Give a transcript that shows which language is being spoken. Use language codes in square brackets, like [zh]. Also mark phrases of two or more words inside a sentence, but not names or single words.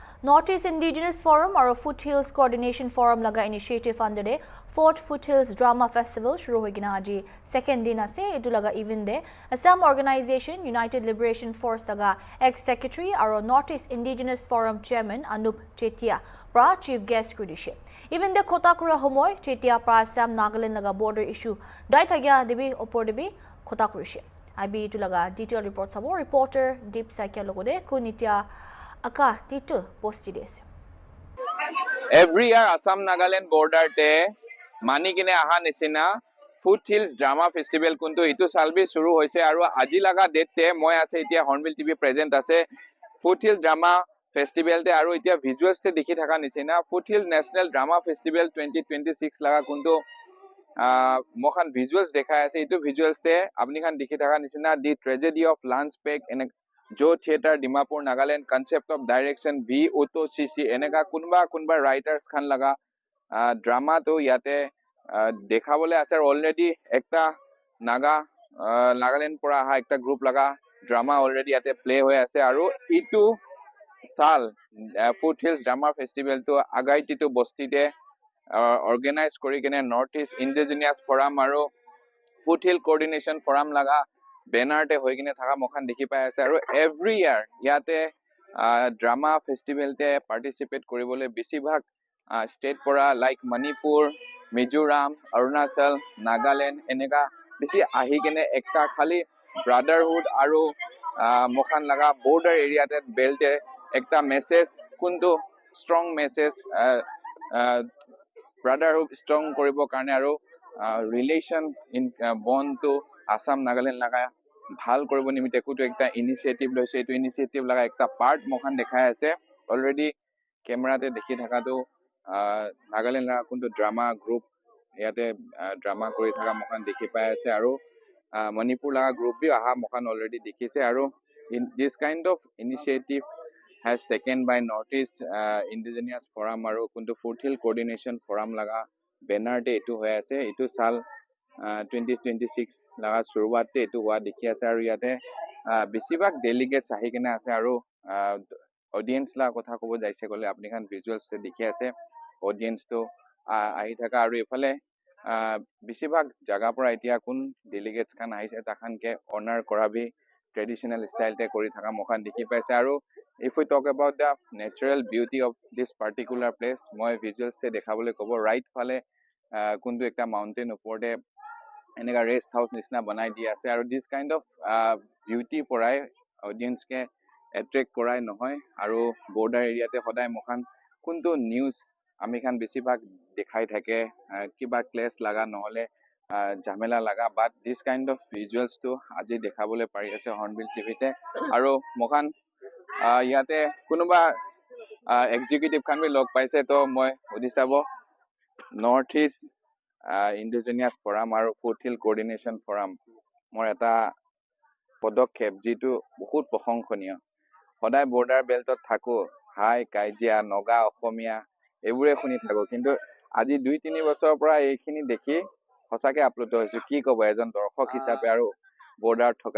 [nag] Northeast Indigenous Forum or Foothills Coordination Forum laga initiative under the 4th Foothills Drama Festival shuru hoigina aji second din ase etu laga event de Assam Organization United Liberation Force laga [en] ex-secretary aro [nag] Northeast Indigenous Forum chairman Anup Chetia pra [en] chief guest [nag] kudishe even de khotakura homoy Chetia pra Assam Nagaland laga border issue dai thagya debi opor debi khotakurishe IB etu laga [en] detailed report [nag] sabo reporter Deep Sakya logode kunitia Aka titu posti dese. [en] Every year [nag] Assam Nagaland border te mani kine aha nisina Foothills Drama Festival kuntu itu salbi shuru hoise aru aji laga date te moi ase etia Hornbill TV present ase Foothills Drama Festival te aru etia visuals te dekhi thaka nisina Foothills National Drama Festival 2026 laga kuntu mohan visuals dekhai ase itu visuals te apni khan dekhi thaka nisina The Tragedy of Lance Peck and Jo Theater Dimapur Nagaland [en] Concept of Direction [nag] V Uto CC eneka kunba writers khan laga drama to yate dekhabole ase already ekta Nagaland pora aha ekta group laga drama already yate play hoy ase aru itu sal Foothills Drama Festival to agaiti to bosti te organize kori kene Northeast Indigenous Forum aru Foothill Coordination Forum laga banner te hoi kine thaka mokhan dekhi pai ase aru [en] every year [nag] yate drama festival te participate koribole besi bhag state pora like Manipur, Mizoram, Arunachal, Nagaland eneka besi ahi kine ekta khali brotherhood aru mokhan laga border area te belte ekta message kuntu [en] strong message [nag] brotherhood strong koribo karne aru [en] relation in bond [nag] to Assam Nagaland laga ভাল কৰিব নিমিতে কুটো একটা ইনিশিয়েটিভ লৈছে এটো ইনিশিয়েটিভ লাগা একটা পার্ট মখান দেখাই আছে অলরেডি ক্যামেরাতে দেখি থাকাটো নাগালেণ্ড লাগা কোনটো ড্ৰামা গ্ৰুপ ইয়াতে ড্ৰামা কৰি থাকা মখান দেখি পাই আছে আৰু মণিপুৰ লাগা গ্ৰুপ বি আহা মখান অলৰেডি দেখিছে আৰু [en] this kind of initiative has taken by [nag] Northeast Indigenous Forum আৰু কোনটো Foothill Coordination Forum লাগা banner te etu হৈ আছে etu sal 2026 laga shuruat te etu hua dekhi ase aru yate besibak delegates ahi kena ase aru audience la kotha kobo jaise gole apni khan visuals te dekhi ase audience to ahi thaka aru efale besibak jaga pora etia kun delegates khan ahise takhan ke honor kora bhi traditional style te kori thaka mokhan dekhi paise aru [en] if we talk about the natural beauty of this particular place [nag] moi visuals te dekhabole kobo right phale kuntu ekta mountain uporde eneka rest house nisna banai di ase aru [en] this kind of beauty [nag] porai audience ke attract korai nohoy aru border area te hodai mokhan kuntu news ami khan besi bhag dekhai thake kiba clash laga nohole jamela laga but [en] this kind of visuals [nag] to aji dekhabole pari ase Hornbill TV te aru mokhan yate kunuba executive khan bi log paise to moi odisabo Northeast Indigenous Forum [as] আৰু Foothill Coordination Forum মোৰ এটা পদক্ষেপ যেটো বহুত প্ৰশংসনীয় সদায় বৰ্ডাৰ বেল্টত থাকো হাই কাইজিয়া নগা অসমীয়া এবোৰে শুনি থাকো কিন্তু আজি 2-3 বছৰৰ পৰা এইখিনি দেখি সঁচাকে আপ্লুত হৈছো কি কব এজন দৰ্শক হিচাপে আৰু বৰ্ডাৰ থকা